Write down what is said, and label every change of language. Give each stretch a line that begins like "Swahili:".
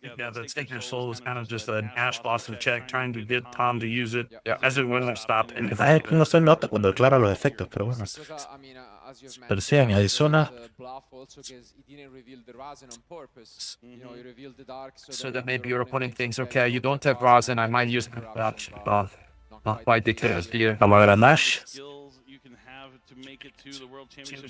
English: Yeah, the Stake Your Soul is kind of just an Ash Blossom check, trying to get Tom to use it as it wouldn't stop. And
Spanish: No se nota cuando declara los efectos, pero bueno.
English: as you've
Spanish: Pero
English: mentioned,
Spanish: sí añadí zona.
English: the bluff also because he didn't reveal the Razen on purpose. You know, he revealed the Dark So that maybe your opponent thinks, thinks, okay, you don't have Razen, I might use that. But not quite the case here.
Spanish: Vamos a ver a Nash.
English: Skills you can have to make it to the World Championship